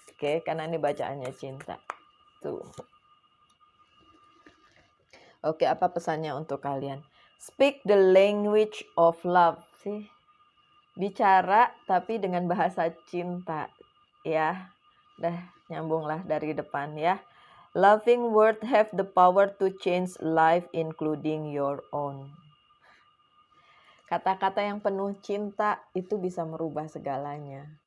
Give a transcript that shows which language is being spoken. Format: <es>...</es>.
<id>Oke, karena ini bacaannya cinta. Tuh. Oke, apa pesannya untuk kalian?</id> <en>Speak the language of love. Sih.</en> <id>Bicara tapi dengan bahasa cinta. Ya. Dah nyambunglah dari depan ya.</id> <en>Loving words have the power to change life including your own.</en> <id>Kata-kata yang penuh cinta itu bisa merubah segalanya.</id>